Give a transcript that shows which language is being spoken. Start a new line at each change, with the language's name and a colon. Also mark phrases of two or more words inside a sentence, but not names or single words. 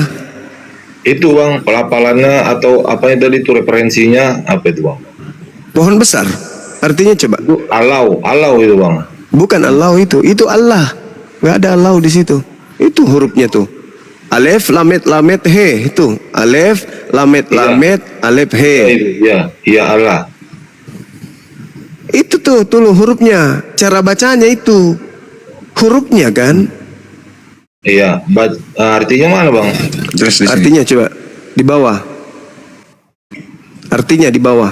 Indonesian: Itu Bang, pelafalannya atau apanya tadi itu referensinya apa itu Bang? Pohon besar. Artinya coba. Itu alau itu Bang. Bukan Allah itu Allah. Nggak ada Allah di situ. Itu hurufnya tuh.
Hebrew: אלף, למד, הא.
Indonesian: Itu.
Hebrew: אלף, למד, אלף, he.
Indonesian: Iya Allah. Itu tuh hurufnya. Cara bacanya itu. Hurufnya kan. Iya, artinya mana Bang? Jelas di sini. Artinya coba di bawah. Artinya di bawah.